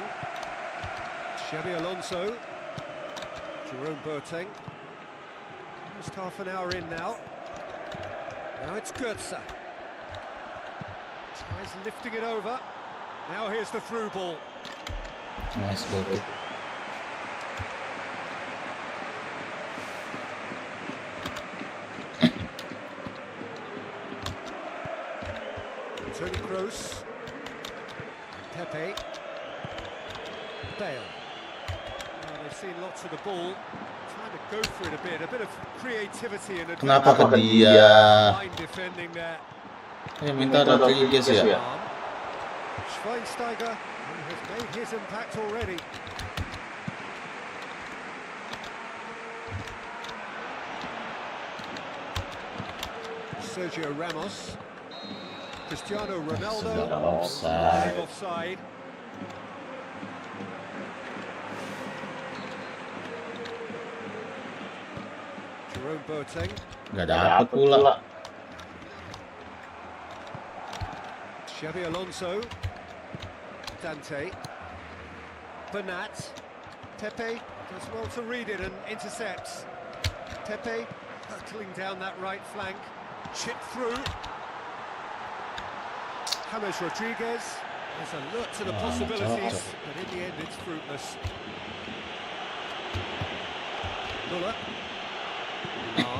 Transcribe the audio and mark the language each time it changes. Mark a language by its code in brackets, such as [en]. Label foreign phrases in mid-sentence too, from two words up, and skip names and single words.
[en] Xabi Alonso. Jerome Boateng. Almost half an hour in now. Now it's Götze. Tries lifting it over. Now here's the through ball. Nice ball. Toni Kroos. Pepe. Bale. Well, they've seen lots of the ball. Trying to go for it a bit of creativity and [id] Kenapa ke dia? [en] fine defending there. [id] Minta Rodriguez ya. [en] Schweinsteiger has made his impact already. Sergio Ramos. Cristiano Ronaldo. Offside. Offside. Jerome Boateng. [id] Gak dapet pula. [en] Xabi Alonso. Dante. Bernat. Pepe does well to read it and intercepts. Pepe hurtling down that right flank. Chip through. James Rodriguez is alert to the possibilities, but in the end it's fruitless. Muller. Lam.